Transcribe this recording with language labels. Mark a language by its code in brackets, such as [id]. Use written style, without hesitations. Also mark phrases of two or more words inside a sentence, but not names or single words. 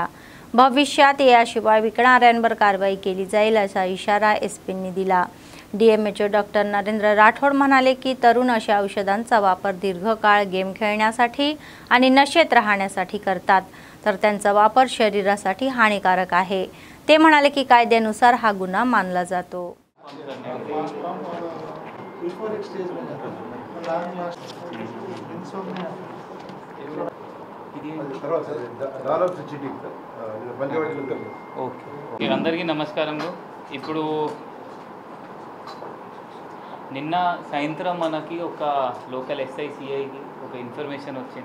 [mr] भविष्यात याशिवाय विकणाऱ्यांवर कारवाई केली जाईल असा इशारा एसपींनी दिला. डीएमएचओ डॉक्टर नरेंद्र राठोड म्हणाले की तरुण अशा औषधांचा वापर दीर्घकाळ गेम खेळण्यासाठी आणि नशेत राहण्यासाठी करतात तर त्यांचा वापर शरीरासाठी हानिकारक आहे. ते म्हणाले की कायद्यानुसार हा गुन्हा मानला जातो. [te] ఓకే అందరికీ నమస్కారములు. ఇప్పుడు నిన్న సాయంత్రం మనకి ఒక లోకల్ ఎస్ఐసిఐకి ఒక ఇన్ఫర్మేషన్ వచ్చింది.